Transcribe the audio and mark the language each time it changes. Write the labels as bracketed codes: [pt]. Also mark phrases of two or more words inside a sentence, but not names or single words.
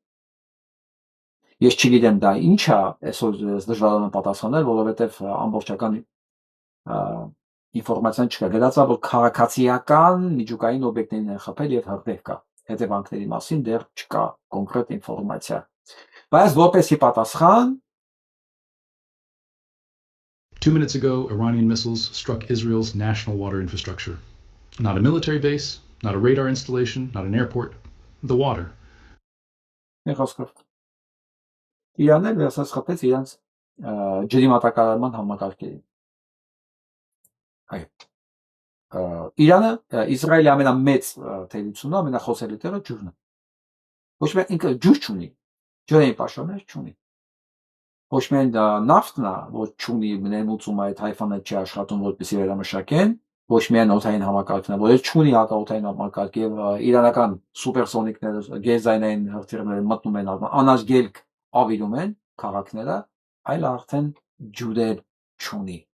[hy] Ես չգիտեմ դա ինչ է, այսօր դժվար է պատասխանել, որովհետև ամբողջական ինֆորմացիան չկա։ Գրած է, որ քաղաքացիական միջուկային օբյեկտներին են խփել եւ հրդեհ կա։ Հետևանքների մասին դեռ չկա կոնկրետ ինֆորմացիա։ Բայց որպեսի պատասխան [en] 2 minutes ago, Iranian missiles struck Israel's national water infrastructure. Not a military base, not a radar installation, not an airport, the water. [hy] Իրանն էլ վերսած խփեց իրանց ջրի մատակարարման համակարգերին։ Այո։ Իրանը Իսրայելի ամենամեծ թերությունը, ամենախոսելի տեղը ջուրն է։ Ոչ միայն ինքը ջուր չունի, ջրային պաշտոններ չունի։ Ոչ միայն նավթն է, որ չունի ներմուծում այդ հայֆանը չի աշխատում, որպեսզի վերամշակեն, ոչ միայն օդային համակարգն է, որ չունի հակաօդային համակարգ եւ իրանական սուպերսոնիկները, գերձայնային հրթիռները մտնում են անազգելք ավիրում են քաղաքները, այլ արդեն ջուրեր չունի։